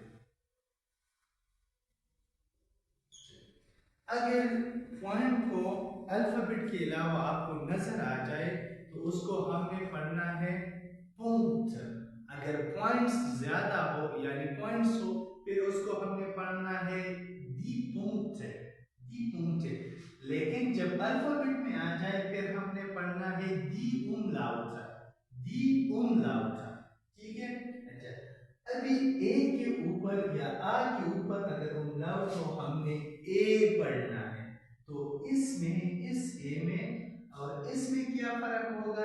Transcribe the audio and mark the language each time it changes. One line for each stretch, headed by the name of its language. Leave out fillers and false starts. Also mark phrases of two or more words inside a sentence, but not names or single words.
Hindi: अगर पॉइंट को अल्फाबेट के अलावा आपको नजर आ जाए तो उसको हमने पढ़ना है punkt। अगर पॉइंट्स ज्यादा हो यानी पॉइंट्स हो फिर उसको हमने पढ़ना है
German: die Punkt. die Punkt.
Hindi: लेकिन जब अल्फाबेट में आ जाए फिर हमने पढ़ना है
German: die Umlaut. die Umlaut.
Hindi: ठीक है। अच्छा, अभी ए के ऊपर या आ के ऊपर अगर umlaut हो हमने ए पढ़ना है तो इसमें इस ए में और इसमें क्या फर्क होगा?